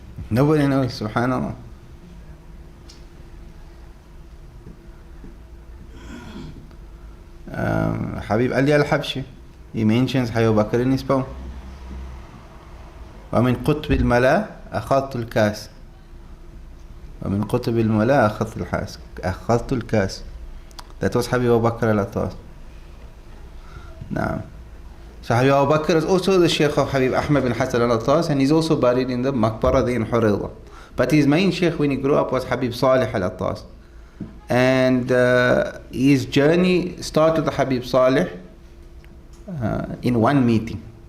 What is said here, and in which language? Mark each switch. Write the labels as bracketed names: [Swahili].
[English] Nobody knows, subhanAllah. Habib Ali al-Habshi, he mentions Habib Bakr in his poem. [Arabic] ومن قطب الملا أخذت الكاس ومن قطب الملا أخذت الكاس. [English] That was Habib Abu Bakr al-Attas. Now, so Habib Abu Bakr is also the Shaykh of Habib Ahmad bin Hassan al-Attas, and he's also buried in the Maqbara there in Hurayda. But his main Shaykh when he grew up was Habib Salih al-Attas. And his journey started with Habib Salih in one meeting.